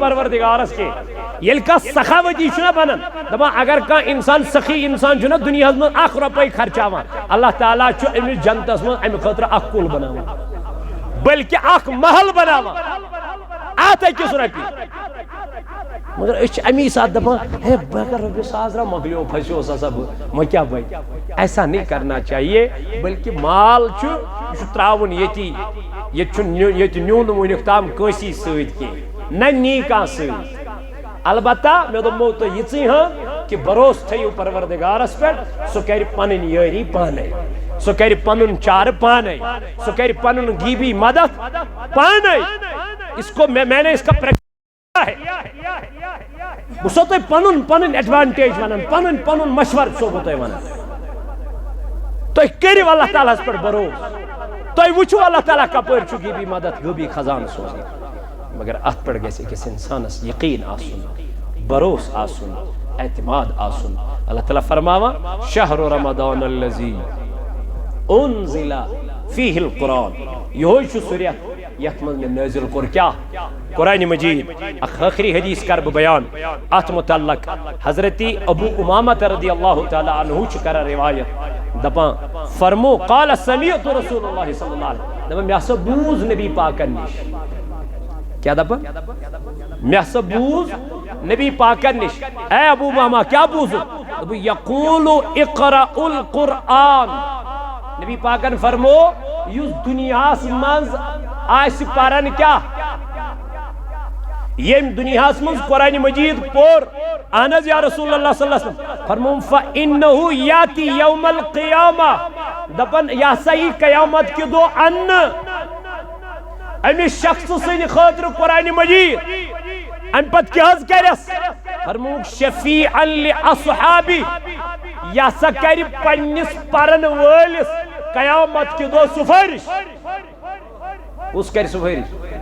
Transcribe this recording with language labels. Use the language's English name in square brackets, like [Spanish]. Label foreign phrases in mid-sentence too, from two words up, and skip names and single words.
[Kashmiri] پروردگارس کینٛہہ ییٚلہِ کانٛہہ سخاوتی چھُنہ بنان دپان اگر کانٛہہ انسان سخی انسان چھُنہ دُنیاہس منٛز 1 رۄپے خرچاوان اللہ تعالیٰ چھُ أمِس جنتس منٛز امہِ خٲطرٕ اکھ کُل بناوان بلکہ اکھ محل بناوان اتھ أکِس رۄپیہِ مگر أسۍ چھِ امی ساتہٕ دپان ہے بہٕ اگر رۄپیہِ 1,000 رۄپیہِ مۄکلیو پھسیوس ہسا بہٕ وۄنۍ کیٛاہ بنہِ [Urdu] ایسا نہیں کرنا چاہیے [Kashmiri] بلکہ مال چھُ یہِ چھُ تراوُن ییٚتی ییٚتہِ چھُنہٕ ییٚتہِ نیوٗ نہٕ وُنیُک تام کٲنٛسی سۭتۍ کینٛہہ نہ نی کانٛہہ سۭتۍ البتہ مےٚ دوٚپمو تۄہہِ یِژٕے ہن کہ بروسہٕ تھٲیِو پروردگارس پٮ۪ٹھ سُہ کرِ پنٕنۍ یٲری پانے سُہ کرِ پنُن چارٕ پانے سُہ کرِ پنُن غیبی مدد پانے [Urdu] اس کو میں نے اس کا ہے [Kashmiri] بہٕ چھُسو تۄہہِ پنُن ایڈوانٹیج ونان پنُن مشورٕ چھُسو بہٕ تۄہہِ ونان تُہۍ کٔرِو اللہ تعالیٰ ہس پٮ۪ٹھ بروسہٕ تُہۍ وٕچھِو اللہ تعالیٰ کپٲرۍ چھُ غیبی مدد غیبی خزانہٕ سوزان مگر اتھ پٮ۪ٹھ گژھِ أکِس انسانس یقین آسُن بروسہٕ آسُن اعتماد آسُن اللہ تعالیٰ فرماوان [Arabic] شہر رمضان الذی انزل فیہ القرآن [Kashmiri] یہوے چھُ سُہ رٮ۪تھ یتھ منٛز مےٚ نٲزِل کوٚر کیٛاہ قرآنِ مجید اکھ ٲخری حدیث کر بہٕ بیان اتھ متعلق حضرت ابو امامہ [Arabic] رضی اللہ تعالیٰ عنہ [Kashmiri] چھُ کران روایت دپان فرمو [Arabic] قال سمعت رسول اللہ صلی اللہ علیہ وسلم [Kashmiri] دپان مےٚ ہسا بوٗز نبی پاکن نش کیٛاہ دپان مےٚ ہسا بوٗز نبی پاکن نش اے ابو امامہ کیٛاہ بوٗزُتھ دوٚپُن [Arabic] یقول اقرأ القرآن [Kashmiri] نبی پاکن فرمو یُس دُنیاہس منٛز آسہِ پران کیٛاہ یم دُنیاہس منٛز قرآنِ مجید پوٚر اہن حظ [Arabic] یا رسول اللہ صلی اللہ علیہ وسلم [Kashmiri] فرمووُم [Arabic] فإنه یاتی یوم القیامہ [Kashmiri] دپان یہ ہسا یی قیامت کہِ دۄہ اننہٕ أمِس شخصہٕ سٕنٛدِ خٲطرٕ قرآنِ مجید امہِ پتہٕ کیٛاہ حظ کرٮ۪س فرمووُکھ [Arabic] شفیعا لأصحابی [Kashmiri] یہ ہسا کرِ پننِس پرن وٲلِس قیامت کہِ دۄہ سُفٲرِش کُس کرِ سُفٲرِش